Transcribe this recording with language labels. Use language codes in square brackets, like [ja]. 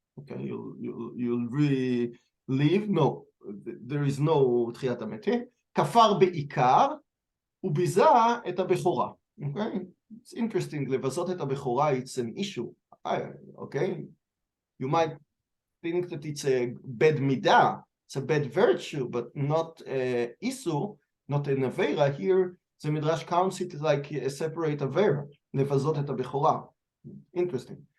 [en] Okay, you'll really leave? No, there is no תחיית המתים. [he] כפר בעיקר, וביזה את הבכורה. [en] Okay? It's interesting, [he] לבזות את הבכורה, [en] it's an issue. Okay? You might think that it's a bad midah, it's a bad virtue, but not isu, not an avera. Here, the Midrash counts it like a separate avera, [he] לבזות את הבכורה. [en] Interesting.